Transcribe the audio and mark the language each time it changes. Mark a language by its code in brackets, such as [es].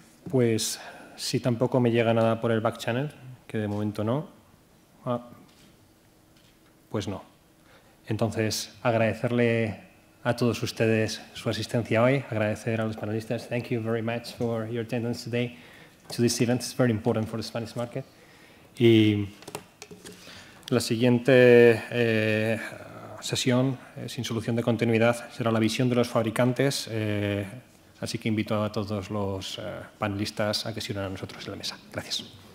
[es] Pues si tampoco me llega nada por el back channel, que de momento no, pues no. Entonces, agradecerle a todos ustedes su asistencia hoy, agradecer a los panelistas. [en] Thank you very much for your attendance today to this event. It's very important for the Spanish market. [es] Y la siguiente sesión, sin solución de continuidad, será la visión de los fabricantes, así que invito a todos los panelistas a que se unan a nosotros en la mesa. Gracias.